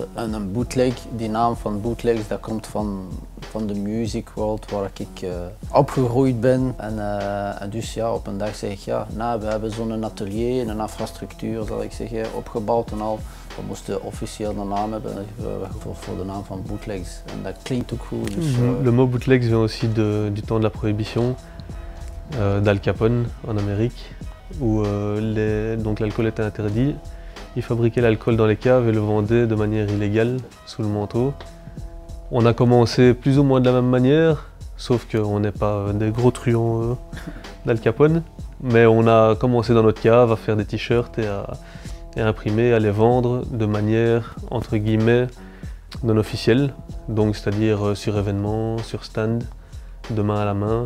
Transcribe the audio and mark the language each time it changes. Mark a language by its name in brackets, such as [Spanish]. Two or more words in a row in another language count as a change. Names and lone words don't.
[Dutch] En een bootleg, die naam van Bootlegs, dat komt van de [English] music world [Dutch] waar ik opgegroeid ben. En dus ja, op een dag zeg ik, ja, nou, we hebben zo'n atelier en een infrastructuur, zal ik zeggen, opgebouwd en al. We moesten officieel een naam hebben voor de naam van Bootlegs. En dat klinkt ook goed. Dus, [French] Le mot bootlegs vient aussi du temps de la prohibition d'Al Capone en Amérique, où donc l'alcool était interdit. Ils fabriquaient l'alcool dans les caves et le vendaient de manière illégale, sous le manteau. On a commencé plus ou moins de la même manière, sauf qu'on n'est pas des gros truands d'Al Capone, mais on a commencé dans notre cave à faire des t-shirts et à imprimer, à les vendre de manière, entre guillemets, non officielle, donc c'est-à-dire sur événements, sur stand, de main à la main.